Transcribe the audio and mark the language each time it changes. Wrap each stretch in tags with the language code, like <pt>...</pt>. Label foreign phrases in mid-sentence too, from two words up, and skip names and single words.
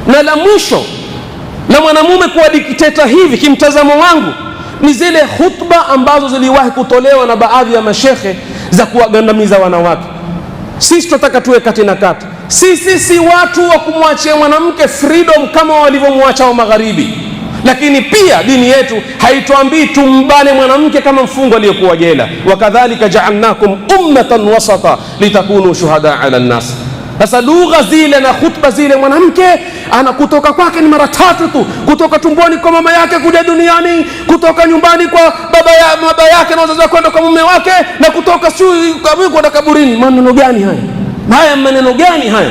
<sw>Na la mwisho la mwanamume kuwa dikteta hivi kimtazamo wangu ni zile khutba ambazo ziliwahi kutolewa na baadhi ya mashekhe za kuwagandamiza wanawake. Sisi tunataka tuwe kati na kati. Sisi si watu wa kumwachia mwanamke freedom kama walivyomwacha wa magharibi, lakini pia dini yetu haituambii tumbane mwanamke kama mfungwa aliyekuwa jela.</sw> <ar>وكذلك جعلناكم أمة وسطا لتكونوا شهداء على الناس.</ar> <sw>Sasa lugha zile na khutba zile, mwanamke ana kutoka kwake ni mara 3 tu, kutoka tumboni kwa mama yake kuja duniani, kutoka nyumbani kwa baba yake na wazazi kwenda kwa mume wake, na kutoka kwenda kaburini. Maneno gani haya? Haya maneno gani haya?</sw>